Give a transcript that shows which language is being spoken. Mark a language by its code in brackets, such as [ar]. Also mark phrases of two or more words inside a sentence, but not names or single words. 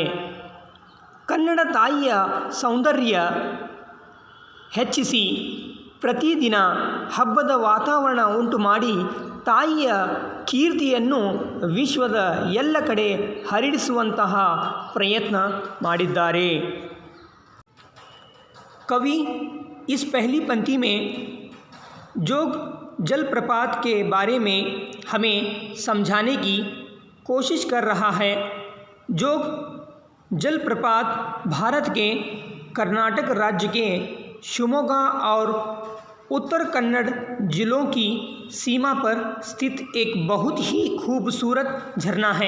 [kn] ಕನ್ನಡ ತಾಯಿಯ ಸೌಂದರ್ಯ ಹೆಚ್ಚಿಸಿ ಪ್ರತಿದಿನ ಹಬ್ಬದ ವಾತಾವರಣ ಉಂಟು ಮಾಡಿ ತಾಯಿಯ ಕೀರ್ತಿಯನ್ನು ವಿಶ್ವದ ಎಲ್ಲ ಕಡೆ ಹರಡಿಸುವಂತಹ ಪ್ರಯತ್ನ ಮಾಡಿದ್ದಾರೆ. [hi] कवि इस पहली पंक्ति में जोग जलप्रपात के बारे में हमें समझाने की कोशिश कर रहा है. जोग जलप्रपात भारत के कर्नाटक राज्य के शिवमोगा और उत्तर कन्नड़ जिलों की सीमा पर स्थित एक बहुत ही खूबसूरत झरना है.